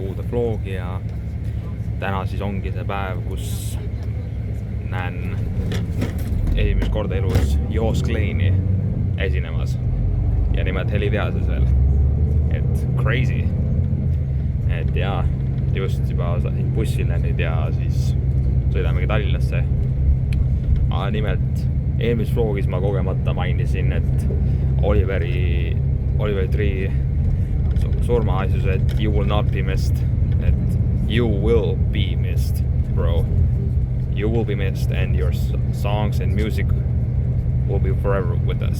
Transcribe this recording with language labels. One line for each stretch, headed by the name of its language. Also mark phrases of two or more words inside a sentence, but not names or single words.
Estonian: vlogi ja täna siis ongi see päev, kus näen esimest korda elus Joos Kleini esinemas ja nimelt heliteaduses veel, et crazy, et jaa, just juba sain bussile nüüd ja siis sõidamegi Tallinnasse. Aga nimelt eelmises vlogis ma kogemata mainisin, et Oliver Tree surmaasjus, et
English: you will not be missed,
Estonian: et
English: you will be missed, bro. You will be missed and your songs and music will be forever with us.